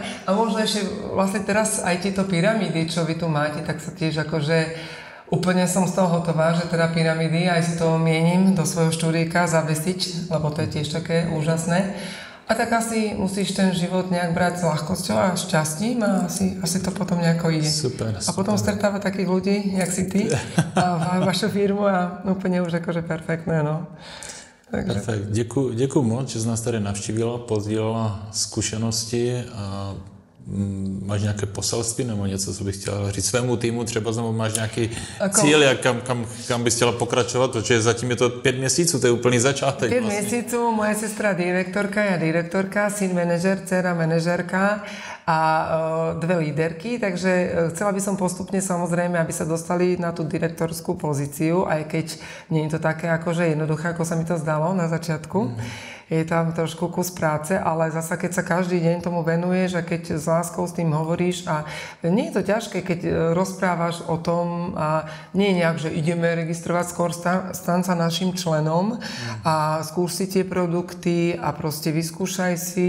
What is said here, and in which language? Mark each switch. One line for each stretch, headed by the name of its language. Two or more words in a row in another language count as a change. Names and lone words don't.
Slovak: A možno ešte vlastne teraz aj tieto pyramídy, čo vy tu máte, tak sa tiež akože úplne som z toho hotová, že teda pyramídy, aj si to mienim do svojho štúdieka zavesiť, lebo to je tiež také úžasné. A tak asi musíš ten život nejak brať s ľahkosťou a šťastím a asi to potom nejako ide. Super. A potom stretávať takých ľudí, jak si ty, a vašu firmu a úplne už akože perfektné, no. Takže. Perfekt.
Czech: Děkuju moc, že jsi nás tady navštívila, pozdílela zkušenosti a máš nějaké poselství nebo něco, co bych chtěla říct svému týmu, třeba znovu máš nějaký cíl, kam bys chtěla pokračovat, protože zatím je to 5 měsíců, to je úplný začátek. 5 měsíců, moje sestra direktorka,
Slovak: ja direktorka, syn manažer, dcera manažerka a 2 líderky, takže chcela by som postupne samozrejme, aby sa dostali na tú direktorskú pozíciu, aj keď nie je to také akože jednoduché, ako sa mi to zdalo na začiatku. Je tam trošku kus práce, ale zasa keď sa každý deň tomu venuješ a keď s láskou s tým hovoríš a nie je to ťažké, keď rozprávaš o tom a nie je nejak, že ideme registrovať, skôr stan sa našim členom a skúš si tie produkty a proste vyskúšaj si.